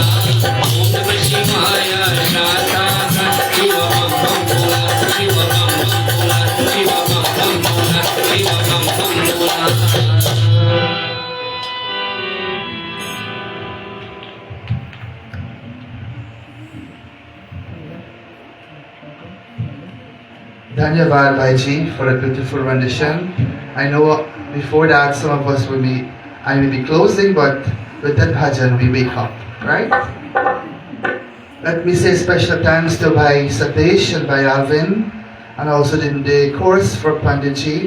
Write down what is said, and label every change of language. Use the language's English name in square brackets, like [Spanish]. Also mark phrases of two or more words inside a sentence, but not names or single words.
[Sanskrit] ॐ नमः शिवाय शत शिव बम बम भोला शिव बम बम भोला शिव बम बम भोला शिव बम बम भोला. [Hindi] धन्यवाद भाईजी [English] for a beautiful rendition. I know before that some of us I will be closing, but with that bhajan we wake up, right? Let me say special thanks to Bhai Satish and Bhai Alvin, and also the chorus for Panditji.